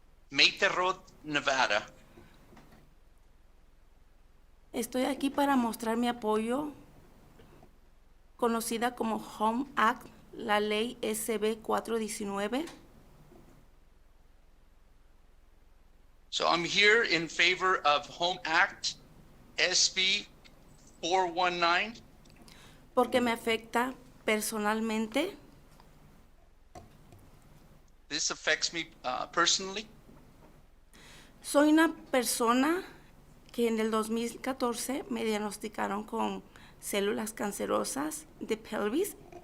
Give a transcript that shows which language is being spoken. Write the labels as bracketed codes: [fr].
[en] Make the Road Nevada. [es] Estoy aquí para mostrar mi apoyo, conocida como Home Act, la ley SB 419. [en] So I'm here in favor of Home Act SB 419. [es] Porque me afecta personalmente. [en] This affects me personally. [es] Soy una persona que en el 2014 me diagnosticaron con células cancerosas de pelvis.